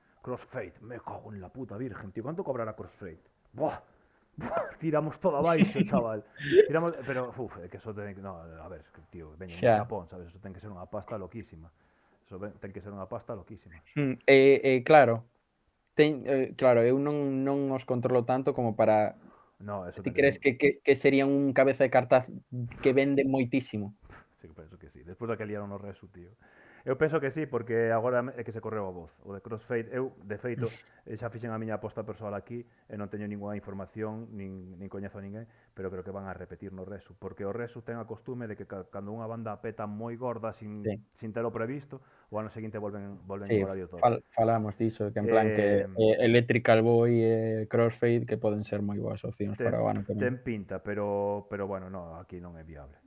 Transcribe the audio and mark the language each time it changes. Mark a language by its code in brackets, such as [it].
[es] Crossfade, me cago en la puta virgen, tío. ¿Cuánto cobrará Crossfade? [gl] Buah, tiramos todo abaixo, chaval. Pero, é que eso ten que... No, a ver, tío, veñen de Xapón, sabes? Eso ten que ser unha pasta loquísima. Eso ten que ser unha pasta loquísima. Claro, claro, eu non os controlo tanto como para... No, eso ti crees que sería un cabeza de cartaz que vende moitísimo? Sí, penso que sí. Despois da que liaron no Resu, tío. Eu penso que sí, porque agora é que se correu a voz. O de Crossfade, eu, de feito, xa fixen a miña aposta persoal aquí e non teño ninguna información, nin coñezo a ninguén, pero creo que van a repetir no Resu, porque o Resu ten a costume de que cando unha banda peta moi gorda Sí, sin telo previsto, o ano seguinte volven sí, en horario todo. falamos diso, que en plan que Electrical Boy e Crossfade que poden ser moi boas opcións para o ano que ven. Ten pinta, pero bueno, no, aquí non é viable.